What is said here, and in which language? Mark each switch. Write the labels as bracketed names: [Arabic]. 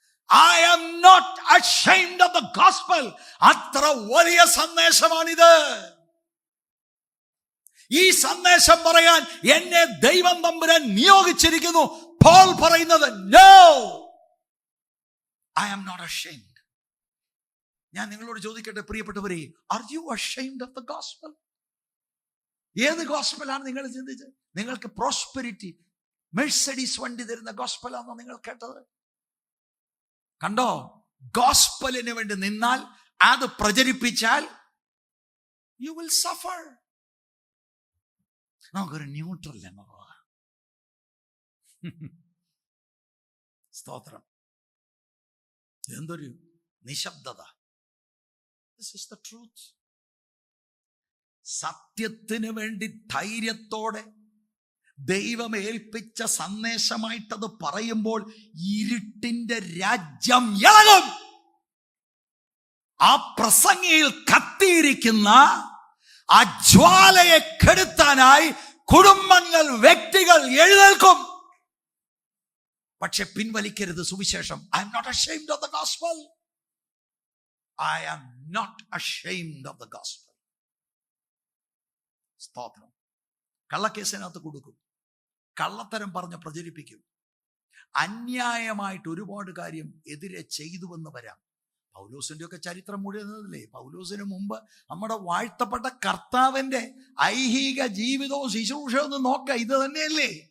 [English] I am not ashamed of the gospel. [Malayalam] അത്ര വലിയ സന്ദേശമാണിത്. ഈ സന്ദേശം പറയാൻ എന്നെ ദൈവം തമ്പുരാൻ നിയോഗിച്ചിരിക്കുന്നു. പോൾ പറയുന്നത്, [English] no, I am not ashamed. [Malayalam] ഞാൻ നിങ്ങളോട് ചോദിക്കട്ടെ പ്രിയപ്പെട്ടവരെ, [English] are you ashamed of the gospel? [Malayalam] ഏത് ഗോസ്പലാണ് നിങ്ങൾ ചിന്തിച്ചത്? നിങ്ങൾക്ക് പ്രോസ്പെരിറ്റി, മെഴ്സഡീസ് വണ്ടി തരുന്ന ഗോസ്പലാണോ നിങ്ങൾ കേട്ടത്? കണ്ടോ? ഗോസ്പലിന് വേണ്ടി നിന്നാൽ, അത് പ്രചരിപ്പിച്ചാൽ [English] You will suffer. [Malayalam] നമുക്കൊരു ന്യൂട്രൽ എന്ന് പോകാം. സ്തോത്രം. എന്തൊരു നിശബ്ദത. [English] This is the truth. [Malayalam] സത്യത്തിന് വേണ്ടി ധൈര്യത്തോടെ ദൈവം ഏൽപ്പിച്ച സന്ദേശമായിട്ടത് പറയുമ്പോൾ ഇരുട്ടിന്റെ രാജ്യം ഇളകും. ആ പ്രസംഗിയിൽ കത്തിയിരിക്കുന്ന ആ ജ്വാലയെ കെടുത്താനായി കുടുംബങ്ങൾ, വ്യക്തികൾ എഴുന്നേൽക്കും. പക്ഷെ പിൻവലിക്കരുത് സുവിശേഷം. [English] I am not ashamed of the gospel. I am not ashamed of the gospel. [Malayalam] സ്തോത്രം. കള്ളക്കേസിനകത്ത് കൊടുക്കും, കള്ളത്തരം പറഞ്ഞ് പ്രചരിപ്പിക്കും, അന്യായമായിട്ട് ഒരുപാട് കാര്യം എതിരെ ചെയ്തുവെന്ന് വരാം. പൗലോസിന്റെ ഒക്കെ ചരിത്രം മുഴുവനല്ലേ? പൗലോസിന് മുമ്പ് നമ്മുടെ വാഴ്ത്തപ്പെട്ട കർത്താവിന്റെ ഐഹിക ജീവിതവും ശുശ്രൂഷയും ഒന്ന് നോക്ക, ഇത് തന്നെയല്ലേ?